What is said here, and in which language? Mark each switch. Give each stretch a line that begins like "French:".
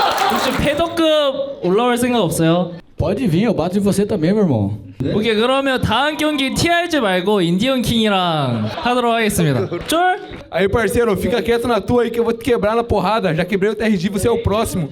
Korean: 혹시 패더급 올라올 생각 없어요?
Portuguese: Pode vir, eu bato em você também, meu irmão.
Korean: 오케이, 그러면 다음 경기 TRG 말고 인디언 킹이랑 하도록 하겠습니다. 쫄?
Portuguese: Aí, parceiro, fica quieto na tua aí que eu vou te quebrar na porrada. Já quebrei o TRG, você é o próximo.